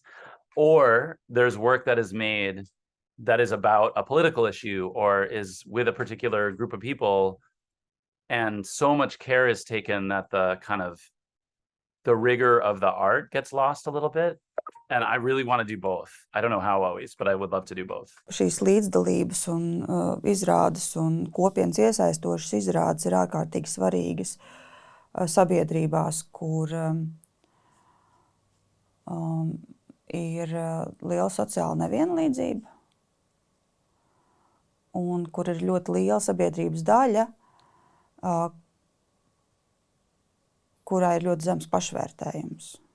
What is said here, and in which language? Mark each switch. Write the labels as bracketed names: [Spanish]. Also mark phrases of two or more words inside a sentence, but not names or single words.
[English] Or there's work that is made that is about a political issue or is with a particular group of people, and so much care is taken that the rigor of the art gets lost a little bit. And I really want to do both. I don't know how always, but I would love to do both. [Latvian] Šīs līdzdalības un izrādes un kopienas iesaistošas izrādes ir ārkārtīgi svarīgas. sabiedrībās, kur ir liela sociāla nevienlīdzība un kur ir ļoti liela sabiedrības daļa, kurā ir ļoti zems pašvērtējums.